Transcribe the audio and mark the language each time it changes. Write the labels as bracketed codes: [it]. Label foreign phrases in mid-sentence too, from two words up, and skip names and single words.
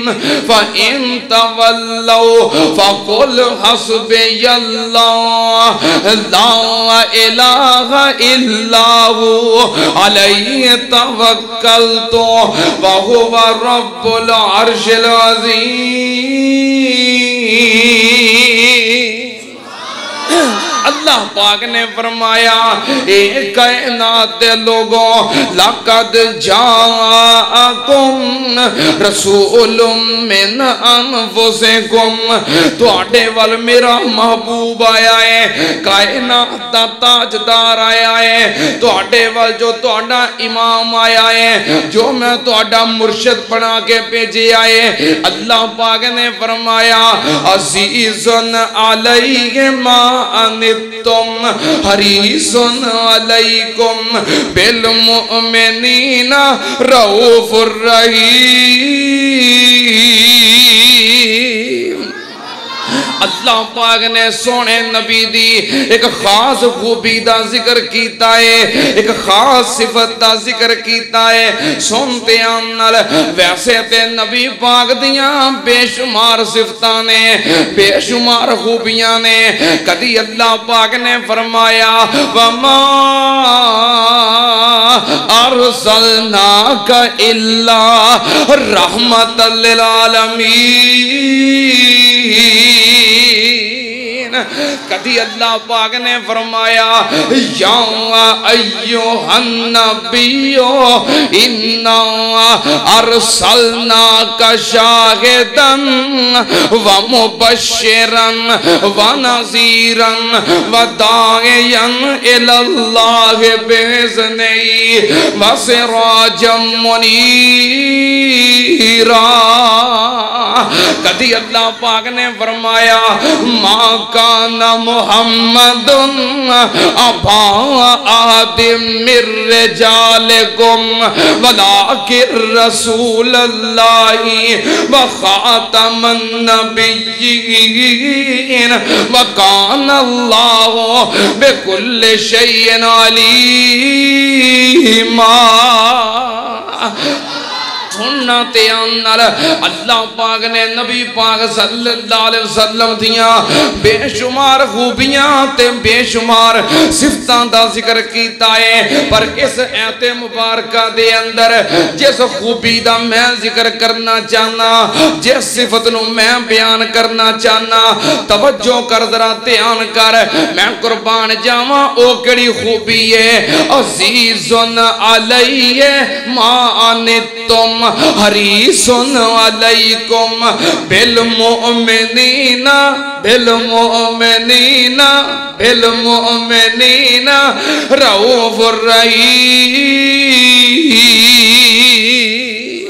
[ar] فإن تولوا فقل حسبي الله لا إله إلا هو عليه توكلت وهو رب العرش العظيم. [pa] ਅੱਲਾਹ ਪਾਕ ਨੇ ਫ਼ਰਮਾਇਆ, ਏ ਕਾਇਨਾਤ ਦੇ ਲੋਗੋਂ, [ar] لقد جاءكم رسول من أنفسكم, [pa] ਤੁਹਾਡੇ ਵੱਲ ਮੇਰਾ ਮਹਿਬੂਬ ਆਇਆ ਹੈ, ਕਾਇਨਾਤ ਦਾ ਤਾਜਦਾਰ ਆਇਆ ਹੈ, ਤੁਹਾਡੇ ਵੱਲ ਜੋ ਤੁਹਾਡਾ ਇਮਾਮ ਆਇਆ ਹੈ, ਜੋ ਮੈਂ ਤੁਹਾਡਾ ਮੁਰਸ਼ਿਦ ਬਣਾ ਕੇ ਭੇਜਿਆ ਹੈ। ਅੱਲਾਹ ਪਾਕ ਨੇ ਫ਼ਰਮਾਇਆ, [ar] عزيز عليه ما عنتم حريص عليكم بالمؤمنين رؤوف رحيم. [pa] ਅੱਲਾਹ ਪਾਕ ਨੇ ਸੋਹਣੇ ਨਬੀ ਦੀ ਇੱਕ ਖ਼ਾਸ ਖ਼ੂਬੀ ਦਾ ਜ਼ਿਕਰ ਕੀਤਾ ਹੈ, ਇੱਕ ਖ਼ਾਸ ਸਿਫ਼ਤ ਦਾ ਜ਼ਿਕਰ ਕੀਤਾ ਹੈ। ਸੁਣਦੇ ਆਂ ਵੈਸੇ ਤੇ ਨਬੀ ਪਾਕ ਦੀਆਂ ਬੇਸ਼ੁਮਾਰ ਸਿਫ਼ਤਾਂ ਨੇ, ਬੇਸ਼ੁਮਾਰ ਖ਼ੂਬੀਆਂ ਨੇ। ਕਦੀ ਅੱਲਾਹ ਪਾਕ ਨੇ ਫ਼ਰਮਾਇਆ, [ar] وما أرسلناك إلا رحمة للعالمين. [ur] کبھی اللہ پاک نے فرمایا [ar] يا أيها النبي إنا أرسلناك شاهدا ومبشرا ونذيرا وداعيا إلى الله بإذنه وسراجا منيرا. [ur] کبھی اللہ پاک نے فرمایا [ar] ما كان محمد أبا آدم من رجالكم ولكن رسول الله وخاتم النبيين وكان الله بكل شيء عليما. [pa] ਸੁਣਨਾ ਤਿਆਂ ਅੱਲਾਹ ਪਾਕ ਨੇ ਨਬੀ ਪਾਕ [ar] صلى الله عليه وسلم [pa] ਦੀਆਂ ਬੇਸ਼ੁਮਾਰ ਖ਼ੂਬੀਆਂ ਤੇ ਬੇਸ਼ੁਮਾਰ ਸਿਫ਼ਤਾਂ ਦਾ ਜ਼ਿਕਰ ਕੀਤਾ ਹੈ। ਪਰ ਇਸ ਆਇਤੇ ਮੁਬਾਰਕਾ ਦੇ ਅੰਦਰ ਜਿਸ ਖ਼ੂਬੀ ਦਾ ਮੈਂ ਜ਼ਿਕਰ ਕਰਨਾ ਚਾਹਨਾ, ਜਿਸ ਸਿਫ਼ਤ ਨੂੰ ਮੈਂ ਬਯਾਨ ਕਰਨਾ ਚਾਹਨਾ, ਤਵੱਜੋ ਕਰ ਜ਼ਰਾ ਧਿਆਨ ਕਰ, ਮੈਂ ਕੁਰਬਾਨ ਜਾਵਾਂ ਓ ਕੇਹੜੀ ਖ਼ੂਬੀ ਹੈ। [ar] عزيز عليه ما عنتم حريص عليكم بالمؤمنين بالمؤمنين بالمؤمنين رؤوف رحيم.